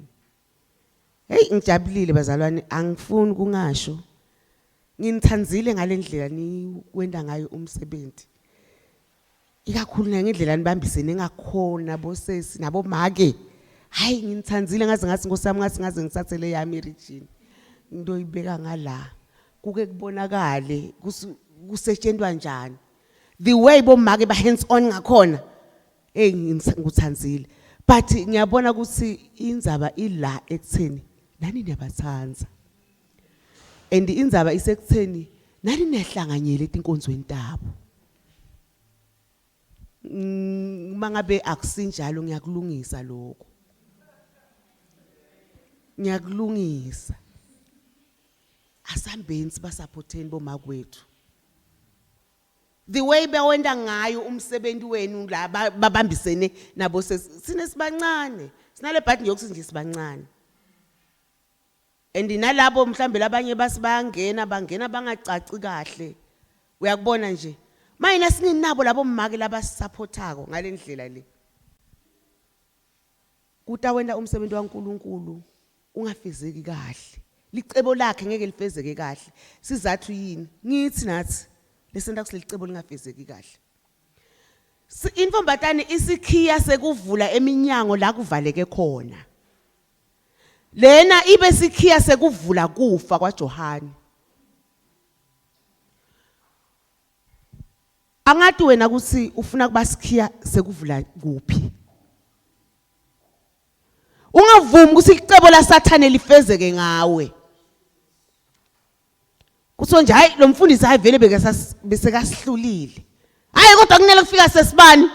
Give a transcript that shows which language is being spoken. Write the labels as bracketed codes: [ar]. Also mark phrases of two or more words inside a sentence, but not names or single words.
[ss] Hey ngijabulile bazalwane angifuni kungasho nginithanzile ngalendlela ni wenda ngayo umsebenzi ikakhulu ngendlela nibambisene ngakhona bosesi nabo make hayi nginithanzile ngathi ngosami ngathi ngithathele yami region into ibeka ngala kuke kubonakale kusetshenzwa njani [en] the way [ss] bomake ba [en] hands on [ss] ngakhona hey ngikuthanzile but ngiyabona ukuthi indzaba ila ekutheni nani niyabathanza and indzaba isekutheni nani nehlanganyele etinkonzweni tabo. Mangabe akusinjalo ngiyakulungisa lokho. Ngiyakulungisa. Asambeni sibasupporteni bomakwethu. [en] The way [ss] bawenda ngayo umsebenzi wenu la babambisene nabo sine sibancane. Sinale button yokuthi nje sibancane. And nalabo mhlambe labanye basibangena bangena bangacaci kahle. Uyakubona nje. Mayina singinabo labo mmake labasupportako ngalendlela le. Kuta wenda umsebenzi waNkulunkulu ungafezeki kahle. Licebo lakhe ngeke lifezeke kahle. Sizathu yini? Ngithi nathi lesenta kuselicebo lingafezeki kahle. Imfombatane isikhiya sekuvula eminyango la kuvaleke khona. Lena ibe sikhiya sekuvula kufa kwaJohane. Angathi wena kuthi ufuna kuba sikhiya sekuvula kuphi? Ungavumi ukuthi icebo la Sathane lifezeke ngawe. Kutho nje hayi lo mfundisi hayi vele bese kasihlulile. Hayi kodwa kunele kufika sesibani.